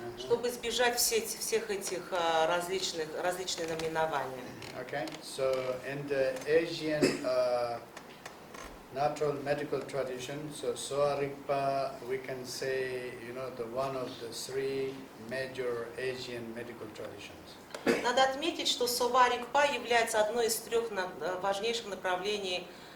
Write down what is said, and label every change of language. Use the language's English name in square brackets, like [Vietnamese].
[Russian] Чтобы избежать всех этих различных наименований. [English] Okay, so in the Asian natural medical tradition, so Sowa Rigpa, we can say, the one of the three major Asian medical traditions. [Russian] Надо отметить, что Sowa Rigpa является одной из трех важнейших направлений